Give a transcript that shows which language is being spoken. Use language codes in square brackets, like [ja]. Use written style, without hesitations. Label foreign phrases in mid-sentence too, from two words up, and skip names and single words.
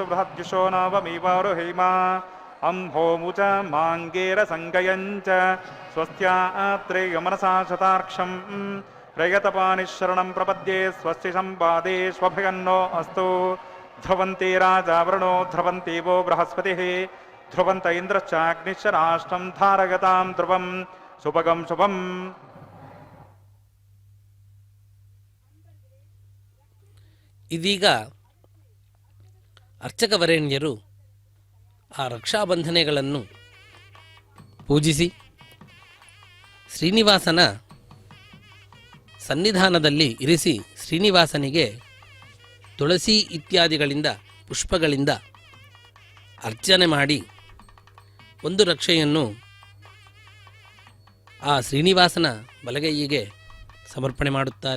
[sa] ಬೃಹದ್ಯುಷೋ ನವಮೀವಾರುಹೇಮ ಅಂಹೋಮುಚ ಮಾಂಗೇರ ಸಂಗಯಂಚ ಸ್ವಸ್ತ್ಯಾತ್ರೇಯ ಮನಸಾ ಶತಾರ್ಕ್ಷಂ ಪ್ರಯತಪಾನಿಶರಣಂ ಪ್ರಪದ್ಯೆ ಸ್ವಸ್ತಿ ಸಂಪಾದೇ ಸ್ವಭಯನ್ನೋ ಅಸ್ತು ಧ್ರುವಂತೆ ರಾಜಾವರಣೋ ಧ್ರುವಂತೇವೋ ಬೃಹಸ್ಪತಿಃ ಧ್ರುವಂತ ಇಂದ್ರಶ್ಚಾಗ್ನಿಶ್ಚ ರಾಷ್ಟ್ರಂ ಧಾರಯತಾಂ ಧ್ರುವಂ ಶುಭಗಂ ಶುಭಂ. [kn] ಇದೀಗ ಅರ್ಚಕವರೇಣ್ಯರು ಆ ರಕ್ಷಾಬಂಧನೆಗಳನ್ನು ಪೂಜಿಸಿ ಶ್ರೀನಿವಾಸನ ಸನ್ನಿಧಾನದಲ್ಲಿ ಇರಿಸಿ ಶ್ರೀನಿವಾಸನಿಗೆ ತುಳಸಿ ಇತ್ಯಾದಿಗಳಿಂದ ಪುಷ್ಪಗಳಿಂದ ಅರ್ಚನೆ ಮಾಡಿ ಒಂದು ರಕ್ಷೆಯನ್ನು ಆ ಶ್ರೀನಿವಾಸನ ಬಲಗೈಯಿಗೆ ಸಮರ್ಪಣೆ ಮಾಡುತ್ತಾರೆ.